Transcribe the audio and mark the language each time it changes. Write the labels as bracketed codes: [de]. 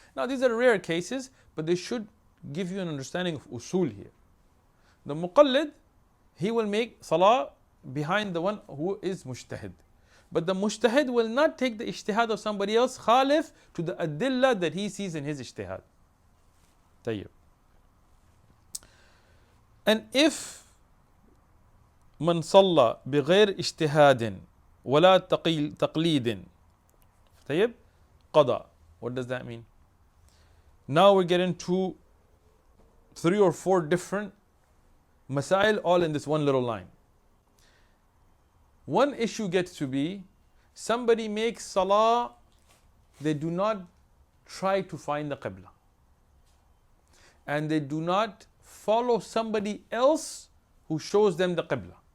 [en] Now these are rare cases, but they should give you an understanding of usul here. The muqallid, he will make salah behind the one who is mujtahid. But the mujtahid will not take the ijtihad of somebody else khalif to the adillah that he sees in his ijtihad. Tayyib. And if [ar] man salla بغير اجتهاد ولا تقليد طيب قضى. [en] What does that mean? Now we're getting to 3 or 4 different masail all in this one little line. One issue gets to be somebody makes salah, they do not try to find the qibla, and they do not follow somebody else who shows them the qibla.